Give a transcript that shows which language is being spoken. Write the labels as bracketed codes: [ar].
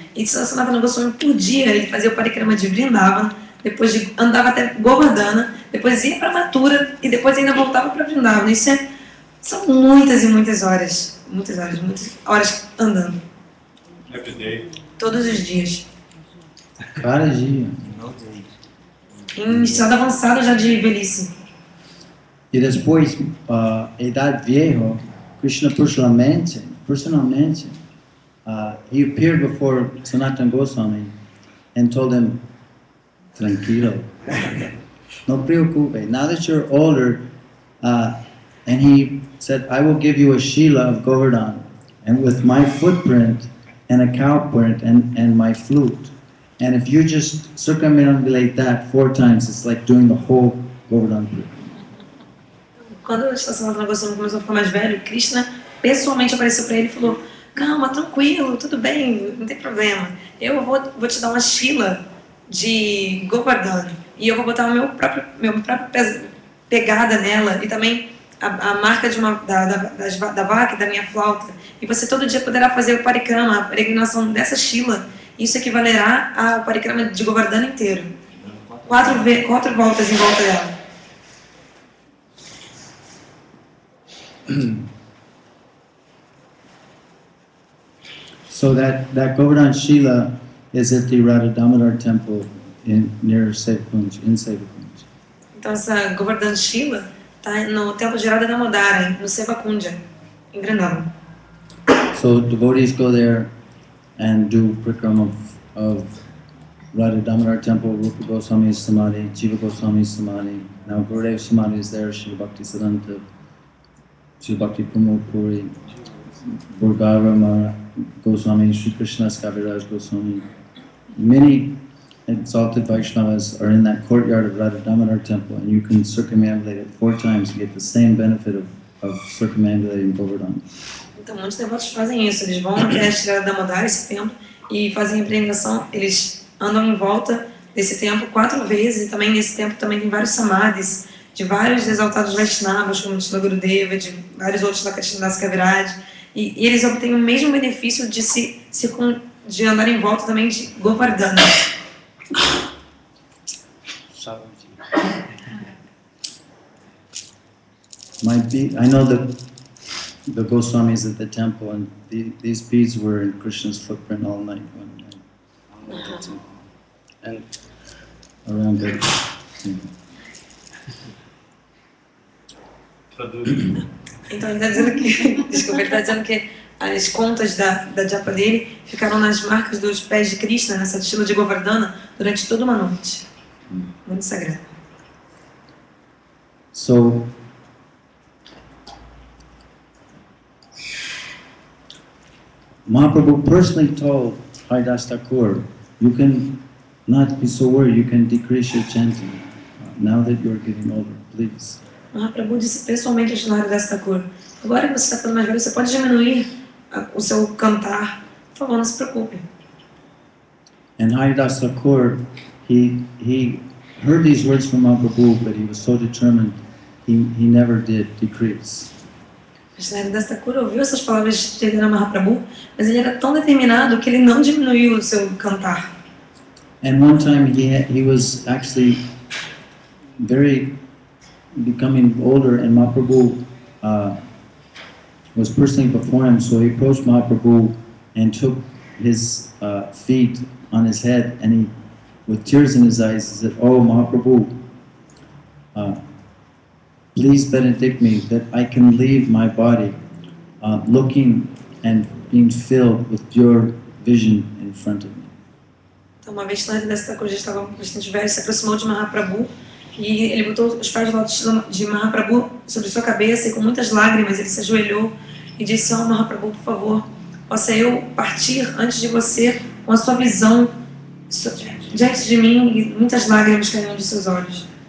[pt] E Sanatana Goswami, por dia, ele fazia o Parikrama de Vrindavan, depois andava até Govardhana, depois ia para Mathura e depois ainda voltava para Vrindavan. São muitas e muitas horas, muitas horas andando. [en] Every day. [pt] Todos os dias. [es] Cada dia. [pt] Em estado avançado já de velhice. [en] E depois, idade viejo, Krishna personalmente, he appeared before Sanatana Goswami and told him, tranquilo, no preocupe, now that you're older, and he said, I will give you a Shila of Govardhan, and with my footprint, and a cow print, and my flute. And if you just circumambulate that 4 times, it's like doing the whole Govardhan print. [pt] Quando o Sanatana Goswami começou a ficar mais velho, Krishna pessoalmente apareceu para ele e falou: calma, tranquilo, tudo bem, não tem problema. Eu vou te dar uma Shila de Govardhan e eu vou botar meu próprio pegada nela e também a marca de da vaca e da minha flauta. E você todo dia poderá fazer o parikrama, a peregrinação dessa Shila. Isso equivalerá ao parikrama de Govardhan inteiro. 4 voltas em volta dela. [en] So that Govardhan Shila is at the Radha Damodar temple near Sevakunj, in Sevakunj. [pt] Então essa Govardhan Shila está no templo de Radha Damodara, no Sevakunja, em Vrindavan. [en] So devotees go there and do prikrama of Radha Damodar temple, Rupa Goswami's Samadhi, Jiva Goswami's Samadhi. Now Gurudev Samadhi is there, Srila Bhakti Siddhanta, Srila Bhakti Pramod Puri, Burgava Maharaj Goswami, Sri Krishna's Kaviraj Goswami. Many exalted Vaishnavas are in that courtyard of Radha Damodar temple, and you can circumambulate it 4 times and get the same benefit of circumambulating Govardhan. [pt] Então muitos devotos fazem isso, eles vão até Radha Damodar, esse templo, e fazem a peregrinação, eles andam em volta desse templo 4 vezes, e também nesse templo também tem vários samadhis de vários exaltados Vaishnavas, como Srila Gurudeva, de vários outros da Krishnadas Kaviraj, e eles obtêm o mesmo benefício de andar em volta também de Govardhana. [en] I know the Goswamis at the temple, and these beads were in Krishna's footprint all night. And around the... [pt] Então ele está dizendo que, desculpa, ele está dizendo que as contas da japa dele ficaram nas marcas dos pés de Krishna, nessa Shila de Govardhana, durante toda uma noite. Muito sagrado. [en] So, Mahaprabhu personally told Haridas Thakur, you can not be so worried, you can decrease your chanting now that you are getting older, please. [pt] Mahaprabhu disse pessoalmente a Srila Haridas Thakur, agora que você está ficando mais velho, você pode diminuir o seu cantar. Por favor, não se preocupe. [en] And Haridas Thakur, he heard these words from Mahaprabhu, but he was so determined, he never did decrease. [pt] Srila Haridas Thakur ouviu essas palavras de Chaitanya Mahaprabhu, mas ele era tão determinado que ele não diminuiu o seu cantar. [en] And one time he was actually becoming older, and Mahaprabhu was personally before him, so he approached Mahaprabhu and took his feet on his head, and he, with tears in his eyes, he said, "Oh Mahaprabhu, please benedict me that I can leave my body looking and being filled with your vision in front of me." [pt] Então, uma vez Srila Haridas Thakur já estava bastante velho, se aproximou de Mahaprabhu e ele botou os pés de Mahaprabhu sobre sua cabeça e com muitas lágrimas ele se ajoelhou e disse: "Oh Mahaprabhu, por favor, possa eu partir antes de você com a sua visão diante de mim", e muitas lágrimas caíram de seus olhos.